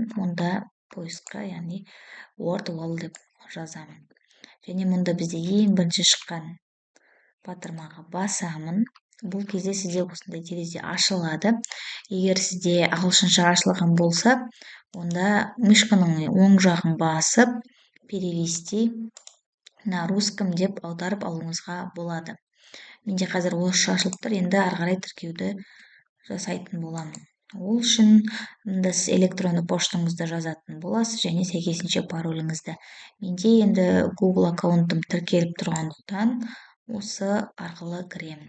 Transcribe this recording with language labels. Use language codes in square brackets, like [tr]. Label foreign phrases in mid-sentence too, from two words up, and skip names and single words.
[kk] Онда поискқа, яғни WordWall деп жазамын. Және мұнда бізде ең бірінші шыққан батырмаға басамын. Бұл кезде сізде осындай терезе ашылады. Егер сізде ағылшынша ашылған болса, онда мышканың оң жағын басып, [ru] перевести на русском [kk] деп аударып алуыңызға болады. Менде қазір орысша ашылып тұр, енді ары қарай тіркеуді жасайтын боламын. Ол үшін мұнда сіз электронды поштаңызды жазатын боласыз және сәйкесінше пароліңізді. Менде енді Google аккаунтым тіркеліп тұрғандықтан осы арқылы кіремін.